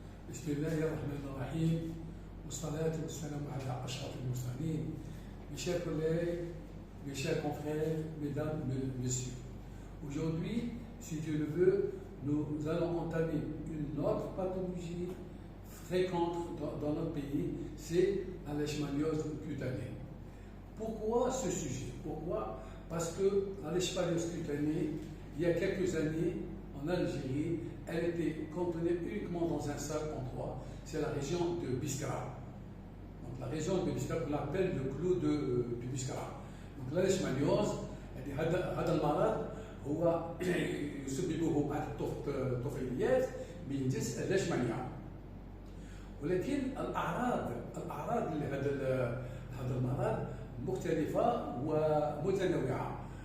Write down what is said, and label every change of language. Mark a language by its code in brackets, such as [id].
[ar] بسم الله الرحمن الرحيم والصلاة والسلام على أشرف المرسلين. [fr] Mes chers collègues, mes chers confrères, mesdames, messieurs. Aujourd'hui, si Dieu le veut, nous allons entamer une autre pathologie fréquente dans notre pays, c'est la leishmaniose cutanée. Pourquoi ce sujet? Pourquoi? Parce que la leishmaniose cutanée, il y a quelques années, en Algérie, elle était contenue uniquement dans un seul endroit, c'est la région de Biskra. Donc la région de Biskra, qu'on appelle le clou de Biskra. Donc la leishmaniose, [ar] هذا المرض هو يسببه بعض الطفيليات من جنس الليشمانيا. ولكن الأعراض لهذا المرض مختلفة ومتنوعة.